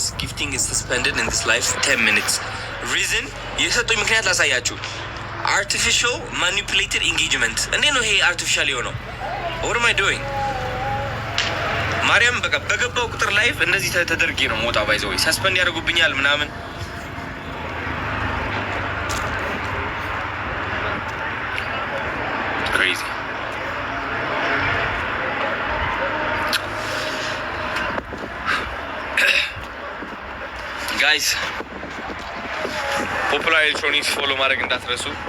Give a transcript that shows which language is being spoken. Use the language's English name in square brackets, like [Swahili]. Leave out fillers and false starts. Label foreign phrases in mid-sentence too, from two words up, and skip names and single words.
[English] Gifting is suspended in this life 10 minutes. Reason? [Amharic] የሰጡኝ ምክንያት ላሳያችሁ። [English] Artificial manipulated engagement. [Amharic] እንዴት ነው ይሄ አርቲፊሻል የሆነው? [English] What am I doing? [Amharic] ማርያም በቃ በገባው ቁጥር ላይፍ እንደዚህ ተደርጌ ነው ሞጣ ባይዘው ሰስፔንድ ያደርጉብኛል ምናምን። Crazy. ጋይስ ፖፑላር ኤሌክትሮኒክስ ፎሎ ማድረግ እንዳትረሱ።